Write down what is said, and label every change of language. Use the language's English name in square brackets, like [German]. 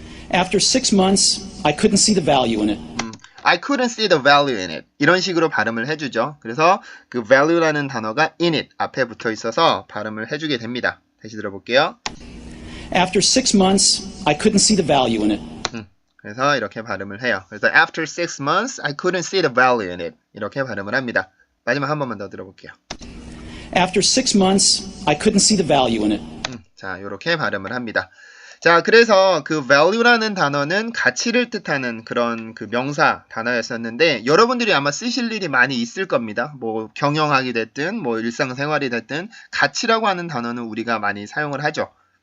[English] After 6 months, I couldn't see the value in it. I couldn't see the value in it. [Korean] 이런 식으로 발음을 해주죠. 그래서 그 value라는 단어가 in it 앞에 붙어 있어서 발음을 해주게 됩니다. 다시 들어볼게요. [English] After 6 months, I couldn't see the value in it. [Korean] 그래서 이렇게 발음을 해요. [English] 그래서 after 6 months, I couldn't see the value in it. [Korean] 이렇게 발음을 합니다. 마지막 한 번만 더 들어볼게요. After 6 months, I couldn't see the value in it. 자, 이렇게 발음을 합니다. 자, 그래서 그 value라는 단어는 가치를 뜻하는 그런 그 명사 단어였었는데 여러분들이 아마 쓰실 일이 많이 있을 겁니다. 뭐 경영학이 됐든 뭐 일상생활이 됐든 가치라고 하는 단어는 우리가 많이 사용을 하죠.